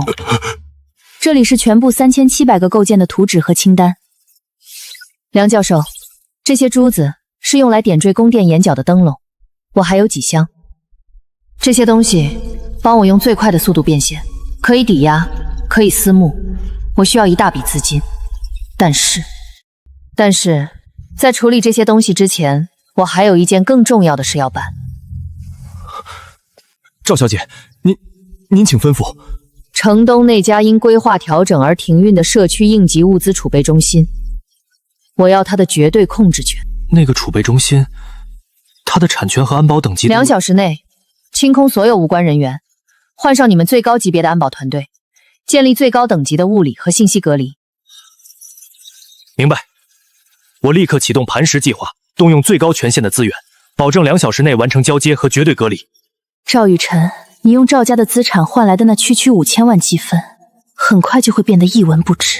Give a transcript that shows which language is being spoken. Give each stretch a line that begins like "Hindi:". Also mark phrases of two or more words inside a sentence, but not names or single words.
Chinese: 這裡是全部3700個構件的圖紙和清單。梁教授，這些珠子是用來點綴宮殿檐角的燈籠，我還有幾箱。這些東西幫我用最快的速度變現，可以抵押，可以私募，我需要一大筆資金。但是，在處理這些東西之前，我還有一件更重要的事要辦。趙小姐， 您请吩咐。城东那家因规划调整而停运的社区应急物资储备中心，我要它的绝对控制权。那个储备中心，它的产权和安保等级 2小时内清空所有无关人员，换上你们最高级別的安保團隊，建立最高等級的物理和信息隔離。明白。我立刻啟動磐石計劃，動用最高權限的資源，保證2小時內完成交接和絕對隔離。趙雨辰，你用趙家的資產換來的那區5000萬積分，很快就會變得一文不值。